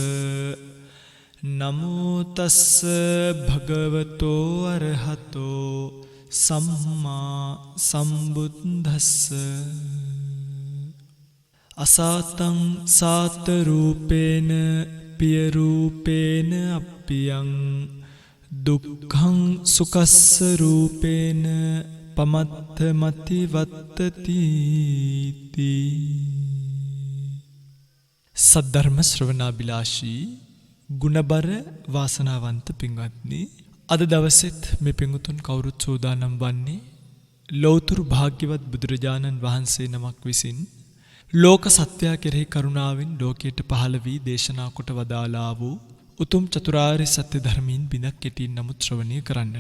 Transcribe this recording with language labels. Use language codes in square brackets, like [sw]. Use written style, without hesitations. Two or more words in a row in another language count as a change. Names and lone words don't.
[pi] නමෝ තස්ස භගවතෝ අරහතෝ සම්මා සම්බුද්දස්ස. අසාතං සාත රූපේන පිය රූපේන අප්පියං දුක්ඛං සුඛස්ස රූපේන පමත්ත මති වත්තති. [si] සද්ධර්ම ශ්‍රවණාබිලාෂී ගුණබර වාසනාවන්ත පින්වත්නි, අද දවසෙත් මේ පින්වතුන් කවුරුත් සූදානම් වන්නේ ලෞතුරු භාග්‍යවත් බුදුරජාණන් වහන්සේ නමක් විසින් ලෝක සත්‍යය කෙරෙහි කරුණාවෙන් ලෝකයට පහළ වී දේශනා කොට වදාළා වූ උතුම් චතුරාර්ය සත්‍ය ධර්මීන් බිඳක් කෙටියෙන් නමුත් ශ්‍රවණය කරන්නට.